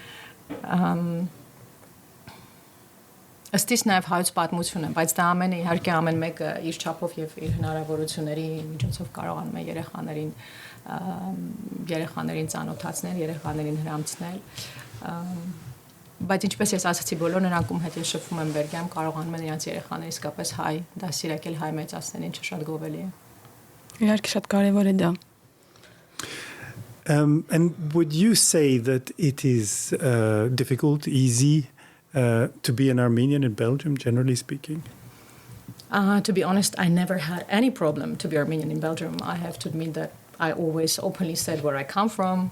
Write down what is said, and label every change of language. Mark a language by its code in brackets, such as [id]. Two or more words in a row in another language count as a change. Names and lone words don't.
[hy] Ըստ իս նաև հայոց պատմություն է, բայց դա ամենը իհարկե ամեն մեկը իր չափով եւ իր հնարավորությունների միջոցով կարողանում է երեխաներին ծանոթացնել, երեխաներին հրամցնել։ Բայց ինչպես ես ասացի, բոլոր նրանք ում հետ ես շփվում եմ Բելգիայում, կարողանում են իրենց երեխաները իսկապես հայ դասիրակել, հայ մեծացնել, ինչը շատ գովելի է։ Իհարկե շատ կարևոր է դա։ [en] And would you say that it is difficult, easy to be an Armenian in Belgium, generally speaking? To be honest, I never had any problem to be Armenian in Belgium. I have to admit that I always openly said where I come from.